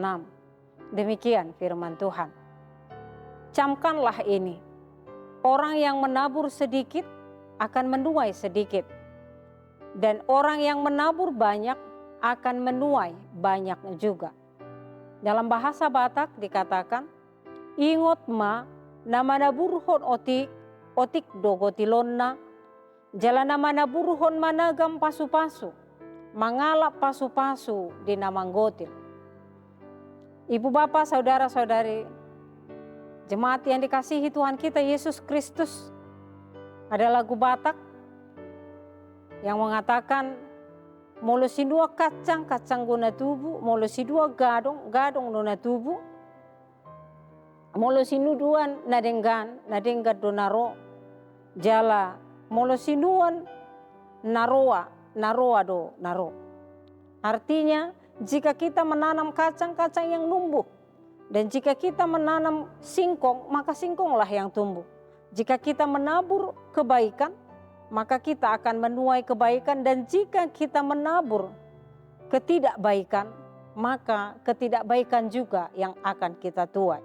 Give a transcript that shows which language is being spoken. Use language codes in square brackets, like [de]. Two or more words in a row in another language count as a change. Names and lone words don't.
[id] Demikian firman Tuhan. Camkanlah ini, orang yang menabur sedikit akan menuai sedikit, dan orang yang menabur banyak akan menuai banyak juga. Dalam bahasa Batak dikatakan, [bbc] ingot ma nama naburuhon otik dogotilonna, jalan nama naburuhon managam pasu-pasu, mangalap pasu-pasu di namanggotil. [id] Ibu bapak, saudara-saudari, jemaat yang dikasihi Tuhan kita Yesus Kristus, ada lagu Batak yang mengatakan, [bbc] molo si dua kacang guna tubuh, molo si dua gadong guna tubuh, molo si nuduan nadenggan donaro, jala molo si nuan naroa do naro. [id] Artinya, jika kita menanam kacang-kacang yang numbuh, dan jika kita menanam singkong, maka singkonglah yang tumbuh. Jika kita menabur kebaikan, maka kita akan menuai kebaikan, dan jika kita menabur ketidakbaikan, maka ketidakbaikan juga yang akan kita tuai.